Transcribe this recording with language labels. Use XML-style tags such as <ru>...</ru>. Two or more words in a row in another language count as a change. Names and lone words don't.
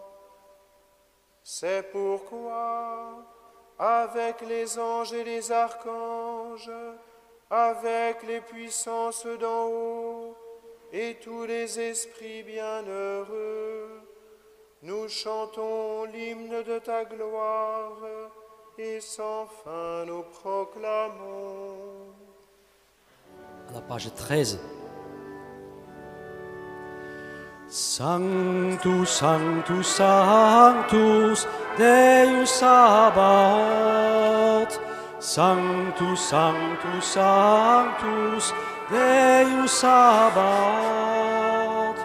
<fr>C'est pourquoi, avec les anges et les archanges, avec les puissances d'en haut et tous les esprits bienheureux, nous chantons l'hymne de ta gloire et sans fin nous proclamons. À la page 13.</fr> <la>Sanctus, Sanctus, Sanctus, Deus Sabaoth. Sanctus, Sanctus, Sanctus, Deus Sabaoth.</la>